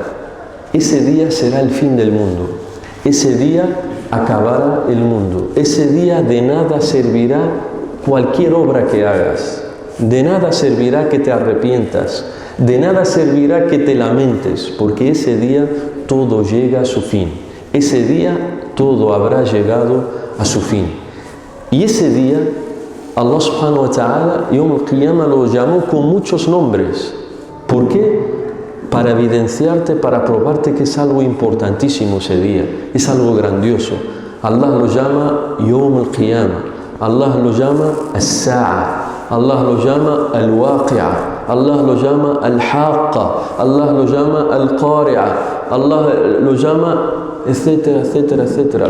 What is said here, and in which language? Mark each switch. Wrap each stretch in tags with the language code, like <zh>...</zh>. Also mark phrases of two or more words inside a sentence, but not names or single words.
<es>Ese día será el fin del mundo, ese día acabará el mundo, ese día de nada servirá cualquier obra que hagas, de nada servirá que te arrepientas, de nada servirá que te lamentes, porque ese día todo llega a su fin. Ese día todo habrá llegado a su fin. Y ese día, Allah</es> <ar>سبحانه وتعالى, يوم القيامة</ar> <es>lo llamó con muchos nombres. ¿Por qué? Para evidenciarte, para probarte que es algo importantísimo ese día, es algo grandioso. Allah lo llama</es> <ar>يوم القيامة,</ar> <es>Allah lo llama As-Sa'a, Allah lo llama Al-Waqi'a, Allah lo llama Al-Haqqa, Allah lo llama Al-Qari'a, Allah lo llama, etcétera, etcétera, etcétera.</es>